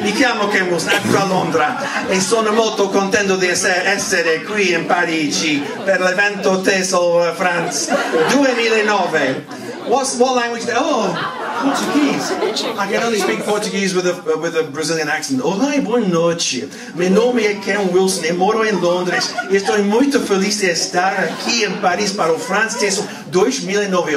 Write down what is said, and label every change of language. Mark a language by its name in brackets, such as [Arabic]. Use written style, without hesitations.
[Italian] Mi chiamo Ken Wilson, ecco a Londra e sono molto contento di essere qui in Parigi per l'evento TESOL France 2009. [English] What language? Oh, Portuguese. I can only speak Portuguese with a Brazilian accent. [Portuguese] Olá, boa noite. Meu nome é Ken Wilson e moro em Londres. Estou muito feliz de estar aqui em Paris para o France TESOL 2009.